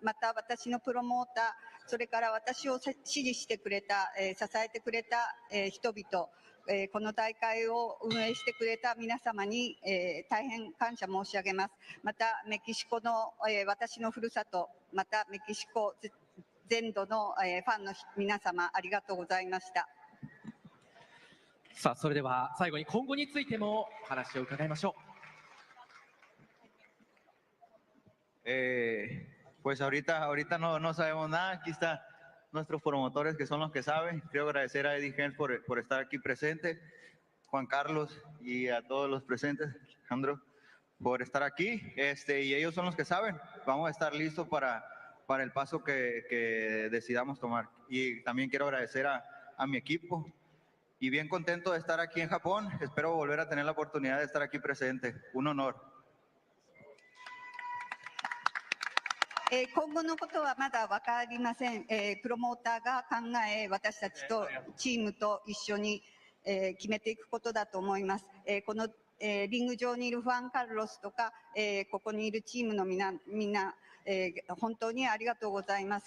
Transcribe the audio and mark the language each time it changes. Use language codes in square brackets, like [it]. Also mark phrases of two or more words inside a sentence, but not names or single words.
[ja] また私のプロモーター、それから私を支持してくれた、支えてくれた、人々、この大会を運営してくれた皆様に、大変感謝申し上げます。またメキシコの、私のふるさと、またメキシコ全土の、ファンの皆様、ありがとうございました。さあそれでは最後に今後についてもお話を伺いましょう。 [es] Pues ahorita no sabemos nada. Aquí están nuestros promotores que son los que saben. Quiero agradecer a Eddie Hens por estar aquí presente, Juan Carlos y a todos los presentes, Alejandro, por estar aquí. Y ellos son los que saben. Vamos a estar listos para el paso que decidamos tomar. Y también quiero agradecer a mi equipo. Y bien contento de estar aquí en Japón. Espero volver a tener la oportunidad de estar aquí presente. Un honor. [ja] 今後のことはまだ分かりません。プロモーターが考え、私たちとチームと一緒に、決めていくことだと思います。この、リング上にいるファン・カルロスとか、ここにいるチームのみんな、本当にありがとうございます。